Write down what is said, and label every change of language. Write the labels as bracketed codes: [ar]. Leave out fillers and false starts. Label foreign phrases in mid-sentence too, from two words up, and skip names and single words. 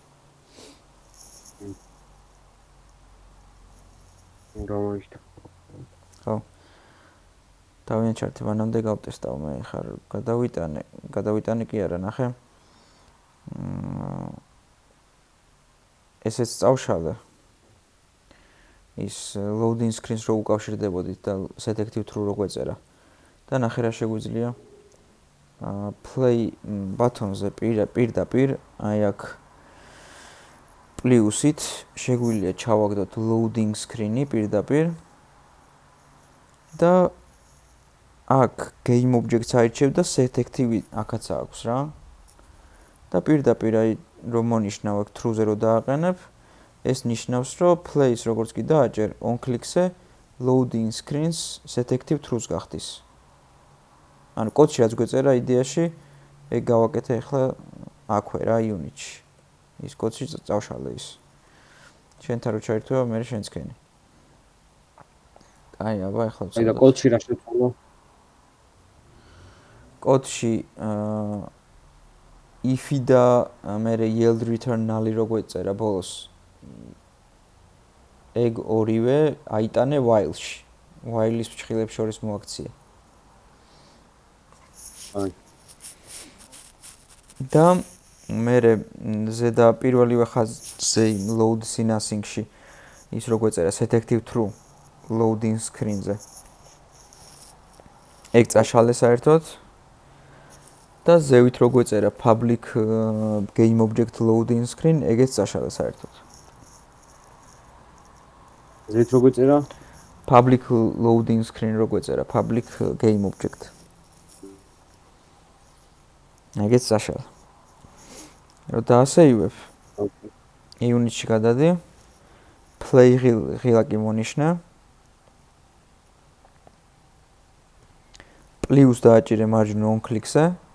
[ka] გამოიშთა. ხო. თავიდან ჩართი მანამდე გავტესტავ მე ხარ გადავიტანე კი არა ნახე. ესეც წავშალე. ის [en] loading screen- [ka] ს რო უკავშირდებოდით და [en] set-active true [ka] რო გვეწერა. და ნახე რა შეგვიძლია. [en] play button- [ka] ზე პირდაპირ აი აქ პლუსით შეგვიძლია ჩავაგდოთ [en] loading screen- [ka] ი პირდაპირ და აქ [en] game object- [ka] ს აირჩევ და set-active აქაც აქვს რა. და პირდაპირ აი რომ მონიშნავ აქ true-ზე რო დააყენებ, ეს ნიშნავს რომ play-ს როგორც კი დააჭერ [en] on click- [ka] ზე [en] loading screen- [ka] ს [en] set-active true- [ka] ს გახდის. ანუ კოდში რაც გვეწერა იდეაში ეგ გავაკეთე ახლა აქვე რა unit-ში. ის კოდში წავშალე ის. შენთან რო ჩაირთვება, მე შენც ქენი. აი, აბა ახლა აი და კოდში რა შეცვალო? კოდში if-ი და მე [en] yield return null- [ka] ი რო გვეწერა ბოლოს. ეგ ორივე აიტანე while-ში. while-ის ფრჩხილებს შორის მოაქციე. და მე ზედა პირველივე ხაზზე [en] load nothing- [ka] ში ის რო გვეწერა [en] set-active true loading screen- [ka] ზე. ეგ წაშალე საერთოდ და ზევით რო გვეწერა [en] public game object loading screen, [ka] ეგეც წაშალე საერთოდ. ზევით რო გვეწერა [en] public loading screen [ka] რო გვეწერა [en] public game object. [ka] ეგეც წაშალე. რო დაასეივებ. იუნიტში გადადი. Play ღილაკი მონიშნე. Plus დააჭირე მარჯვნივ [en] on click- [ka] ზე.